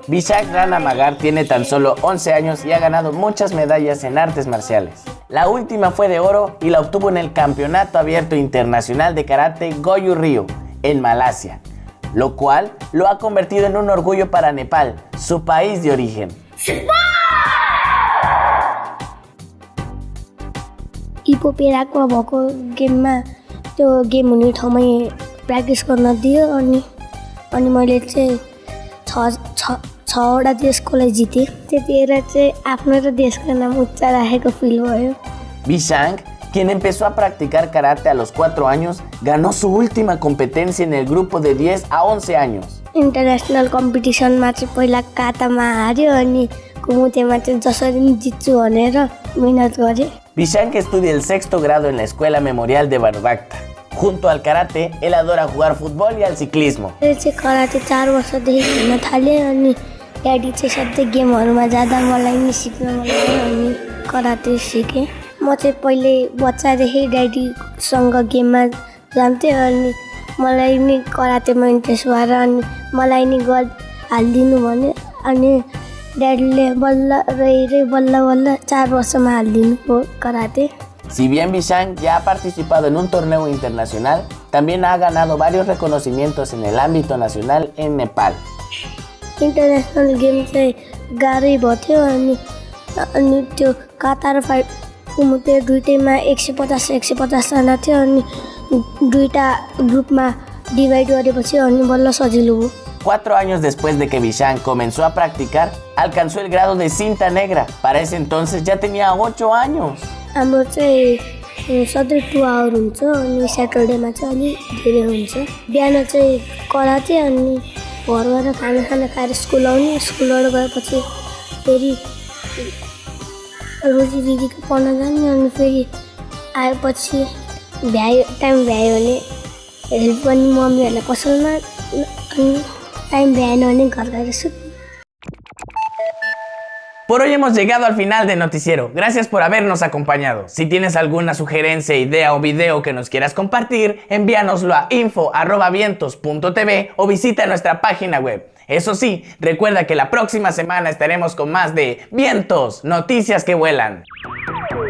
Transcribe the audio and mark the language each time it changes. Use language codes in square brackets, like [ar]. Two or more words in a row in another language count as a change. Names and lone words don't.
[es] Vishaan Rana Magar tiene tan solo 11 años y ha ganado muchas medallas en artes marciales. La última fue de oro y la obtuvo en el Campeonato Abierto Internacional de Karate Goju Ryu, en Malasia, lo cual lo ha convertido en un orgullo para Nepal, su país de origen. [ne] इपोपेराको भएको गेममा त्यो गेम हुने ठाउँमै प्र्याक्टिस गर्न दियो अनि मैले चाहिँ 6वटा देशको लागि जितेँ। त्यतिखेर चाहिँ आफ्नो र देशको नाम उच्च राखेको फिल भयो। [es] Vishaan, quien empezó a practicar karate a los 4 años, ganó su última competencia en el grupo de 10 a 11 años. [en] international competitionमा [ne] चाहिँ पहिला कातामा हार्यो अनि कुमुतेमा चाहिँ जसरी पनि जित्छु भनेर मेहनत गरेँ। [es] Vishaan, que estudia el 6º grado en la Escuela Memorial de Barbacta. Junto al karate, él adora jugar fútbol y al ciclismo. [ne] चाहिँ कराटे 4 वर्षदेखि खेल्न थालेँ अनि ड्याडी चाहिँ सधैँ गेमहरूमा जाँदा मलाई नि सिक्न मन लाग्यो अनि कराटे सिकेँ। म चाहिँ पहिले बच्चादेखि ड्याडीसँग गेममा जान्थेँ अनि मलाई नि कराटेमा इन्ट्रेस्ट भएर अनि मलाई नि हालिदिनु भन्यो अनि ड्याडीले बल्ल 4 वर्षमा हालिदिनु भयो कराटे। [es] Si bien Vishaan ya ha participado en un torneo internacional, también ha ganado varios reconocimientos en el ámbito nacional en Nepal. [en] international game [ne] चाहिँ गाह्रै भयो थियो अनि त्यो काता र फाइट कुमुते दुईटैमा 150 जना थियो अनि दुईटा ग्रुपमा डिभाइड गरेपछि अनि बल्ल सजिलो भयो। [es] 4 años después de que Vishaan comenzó a practicar, alcanzó el grado de cinta negra. Para ese entonces ya tenía 8 años. [ne] हाम्रो चाहिँ सधैँ 2 आवर हुन्छ अनि स्याटरडेमा चाहिँ अलिक धेरै हुन्छ। बिहान चाहिँ कराटे अनि घर गएर खाना खाएर स्कुल आउने, स्कुलबाट गएपछि फेरि रोजी दिदीको पढ्न जाने अनि फेरि 아버지 배우는 일본 몸이라 고소만 I'm 배우는 거라서. [es] Por hoy hemos llegado al final del noticiero. Gracias por habernos acompañado. Si tienes alguna sugerencia, idea o video que nos quieras compartir, envíanoslo a info@vientos.tv o visita nuestra página web. Eso sí, recuerda que la próxima semana estaremos con más de Vientos, noticias que vuelan.